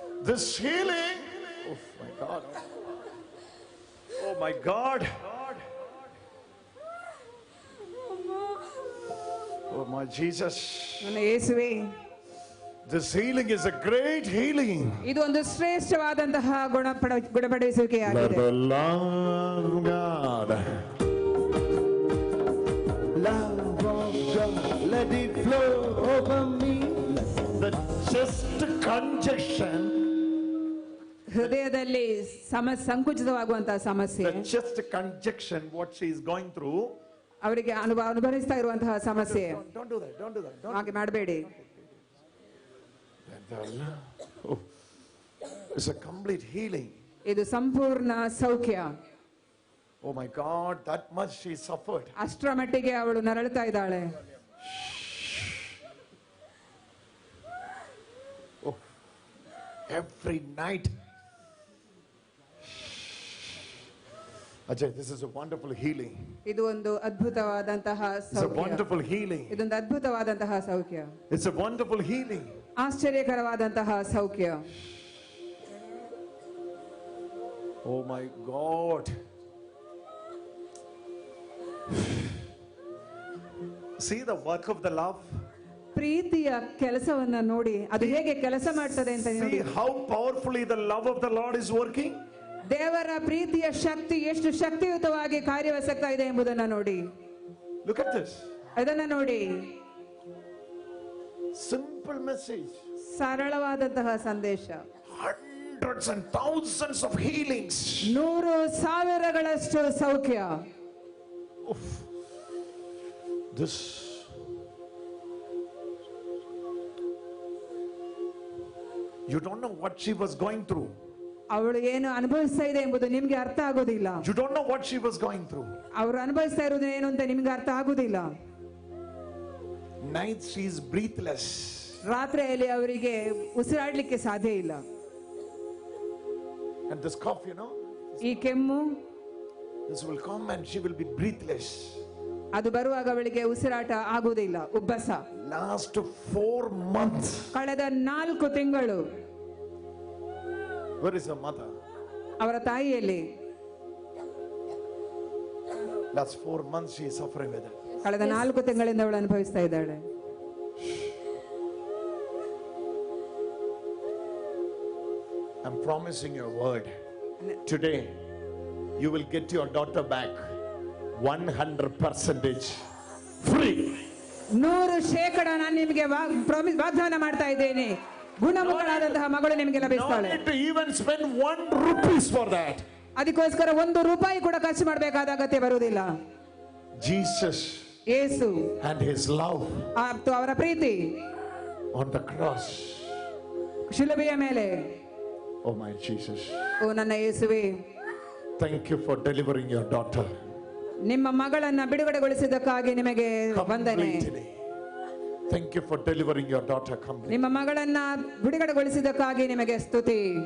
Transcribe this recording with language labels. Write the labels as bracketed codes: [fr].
[en] This healing, oh my God, oh my God. Oh my Jesus. [kn] ನನ್ನ ಯೇಸುವೇ, [en] This healing is a great healing. [kn] ಇದು ಒಂದು ಶ್ರೇಷ್ಠವಾದಂತಹ ಗುಣಪಡಿಸುವಿಕೆಯಾಗಿದೆ. [en] Let the love of God. Love of God. Let it flow over me. The chest congestion. [kn] ಹೃದಯದಲ್ಲಿ ಸಂಕುಚಿತವಾಗುವಂತಹ ಸಮಸ್ಯೆ, [en] The chest congestion, what she is going through. [kn] ಅವರಿಗೆ ಅನುಭವಿಸ್ತಾ ಇರುವಂತಹ ಸಮಸ್ಯೆ. [en] Don't do that. [kn] ಹಾಗೆ ಮಾಡಬೇಡಿ. [en] Oh, it's a complete healing. [kn] ಇದು ಸಂಪೂರ್ಣ ಸೌಖ್ಯ. [en] Oh my God, that much she suffered. [kn] ಅಷ್ಟರ ಮಟ್ಟಿಗೆ ಅವಳು ನರಳುತ್ತಾ ಇದ್ದಾಳೆ. [en] Oh, every night. Ajay, this is a wonderful healing. [kn] ಇದು ಒಂದು ಅದ್ಭುತವಾದಂತಹ [en] It's a [kn] ಸೌಖ್ಯ. [en] wonderful healing. [kn] ಇದೊಂದು ಅದ್ಭುತವಾದಂತಹ ಸೌಖ್ಯ. [en] It's a wonderful healing. [kn] ಆಶ್ಚರ್ಯಕರವಾದಂತಹ ಸೌಖ್ಯ. [en] Oh my God. See the work of the love. [kn] ಪ್ರೀತಿಯ ಕೆಲಸವನ್ನ ನೋಡಿ, ಅದು ಹೇಗೆ ಕೆಲಸ ಮಾಡ್ತದೆ ಅಂತ ನೋಡಿ. [en] See how powerfully the love of the Lord is working. [kn] ದೇವರ ಪ್ರೀತಿಯ ಶಕ್ತಿ ಎಷ್ಟು ಶಕ್ತಿಯುತವಾಗಿ ಕಾರ್ಯವೆಸಗ್ತಾ ಇದೆ ಎಂಬುದನ್ನ ನೋಡಿ. [en] Look at this. [kn] ಅದನ್ನ ನೋಡಿ. [en] Simple message. [kn] ಸರಳವಾದಂತಹ ಸಂದೇಶ. [en] Hundreds and thousands of healings. [kn] 100,000ಗಳಷ್ಟು ಸೌಖ್ಯ. [en] Oof. This. You don't know what she was going through. [kn] ಅವಳು ಏನು ಅನುಭವಿಸ್ತಾ ಇದೆ ಎಂಬುದು ನಿಮ್ಗೆ ಅರ್ಥ ಆಗೋದಿಲ್ಲ. [en] You don't know what she was going through. [kn] ಅವರು ಅನುಭವಿಸ್ತಾ ಇರೋದು ಏನು ಅಂತ ನಿಮ್ಗೆ ಅರ್ಥ ಆಗೋದಿಲ್ಲ. [en] Night she is breathless. [kn] ರಾತ್ರಿಯಲ್ಲಿ ಅವರಿಗೆ ಉಸಿರಾಡ್ಲಿಕ್ಕೆ ಸಾಧ್ಯ ಇಲ್ಲ. [en] And this cough, [kn] ಈ ಕೆಮ್ಮು, [en] this will come and she will be breathless. [kn] ಅದು ಬರುವಾಗ ಅವಳಿಗೆ ಉಸಿರಾಟ ಆಗುವುದಿಲ್ಲ, ಉಬ್ಬಸ. [en] Last 4 months. [kn] ಕಳೆದ 4 ತಿಂಗಳು. [en] Where is her mother? [kn] ಅವರ ತಾಯಿಯಲ್ಲಿ [en] Last 4 months she is suffering with it. [kn] ಕಳೆದ 4 ತಿಂಗಳಿಂದ ಅವಳು ಅನುಭವಿಸ್ತಾ ಇದ್ದಾಳೆ. [en] I'm promising you a word. Today, you will get your daughter back 100% free. [kn] 100% ನಾನು ನಿಮಗೆ ವಾಗ್ದಾನ ಮಾಡ್ತಾ ಇದ್ದೇನೆ, ಗುಣಮುಖಳಾದಂತಹ ಮಗಳು ನಿಮಗೆ [en] No [kn] ಲಭಿಸ್ತಾಳೆ. [en] need to even spend 1 rupee for that. [kn] ಅದಕ್ಕೋಸ್ಕರ 1 ರೂಪಾಯಿ ಕೂಡ ಖರ್ಚು ಮಾಡಬೇಕಾದ ಅಗತ್ಯ ಬರುವುದಿಲ್ಲ. [en] Jesus [kn] Yesu [en] and his love [kn] ಮತ್ತು ಅವರ ಪ್ರೀತಿ [en] on the cross. [kn] ಶಿಲುಬೆಯ ಮೇಲೆ. [en] Oh my Jesus. [kn] ಓ ನನ್ನ ಯೇಸುವೇ, [en] Thank you for delivering your daughter [kn] ನಿಮ್ಮ ಮಗಳನ್ನ ಬಿಡುಗಡೆಗೊಳಿಸಿದ್ದಕ್ಕಾಗಿ ನಿಮಗೆ ವಂದನೆ. [en] completely. Thank you for delivering your daughter completely. [kn] ನಿಮ್ಮ ಮಗಳನ್ನ ಬಿಡುಗಡೆಗೊಳಿಸಿದ್ದಕ್ಕಾಗಿ ನಿಮಗೆ ಸ್ತುತಿ.